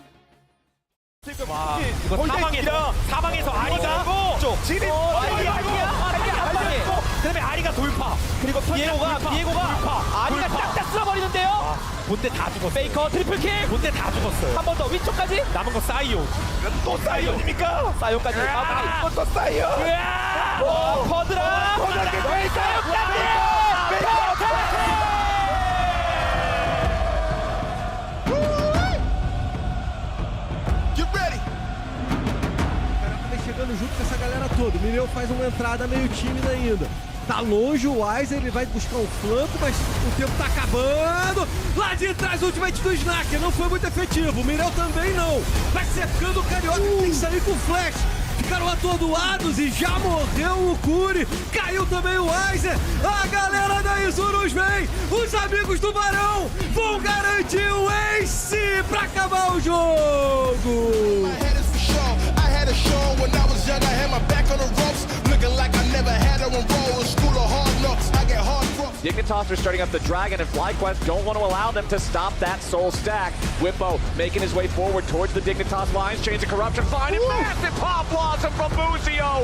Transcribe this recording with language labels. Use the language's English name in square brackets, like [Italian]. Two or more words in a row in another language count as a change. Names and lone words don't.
[Korean] 와, 이거 사방에서 아리가 지금 그다음에 아리가 돌파 그리고 비에고가 돌파 아리가 딱딱 쓸어버리는데요. 본대 다 죽었어. 페이커 트리플킬 본대 다 죽었어요. 한 번 더 위쪽까지 남은 거 사이온. 또 사이온입니까? 사이온까지 이건 또 사이온. 퍼드라 [Portuguese] chegando junto com essa galera toda. O Mireu faz uma entrada meio tímida ainda. Tá longe o Wise, ele vai buscar um flanco, mas o tempo tá acabando. Lá de trás, o ultimate do Snacker não foi muito efetivo. O Mireu também não. Vai cercando o Carioca, que tem que sair com flash. Ficaram atordoados e já morreu o Curi. Caiu também o Wise. A galera da Isurus vem. Os amigos do Barão vão garantir o ace pra acabar o jogo. [English] Dignitas are starting up the Dragon, and FlyQuest don't want to allow them to stop that soul stack. Whippo making his way forward towards the Dignitas lines, Chains of Corruption, finding massive pop blossom from Muzio.